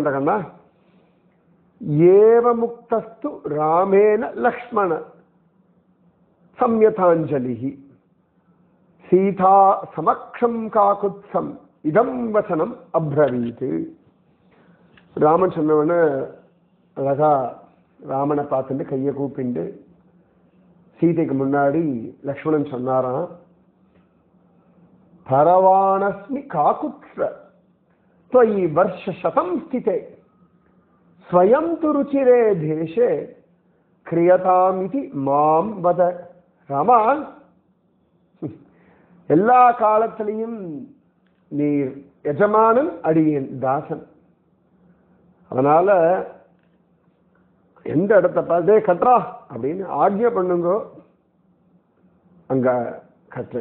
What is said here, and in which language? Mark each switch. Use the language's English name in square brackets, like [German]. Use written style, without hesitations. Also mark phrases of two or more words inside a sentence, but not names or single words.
[Sanskrit] अन्त कण्णा एव मुक्तस्तु रामेण लक्ष्मण संयताञ्जलि सीता समक्षं काकुत्स्थं इदं वचनम् अब्रवीत्. [Tamil] ராமன் சொன்னவன அழகா ராமனை பார்த்துட்டு கையை கூப்பிண்டு சீதைக்கு முன்னாடி லக்ஷ்மணன் சொன்னாராம், [Sanskrit] परवानस्मि काकुत्स्थ त्वयि वर्षशतं स्थिते स्वयं तु रुचिरे देशे क्रियतामिति मां वद. [Tamil] ராமா, எல்லா காலத்திலையும் நீர் எஜமானன், அடியேன் தாசன். அதனால எந்த இடத்தை பார்த்தே கட்டுறா அப்படின்னு ஆக்ஞை பண்ணுங்கோ, அங்க கட்டு.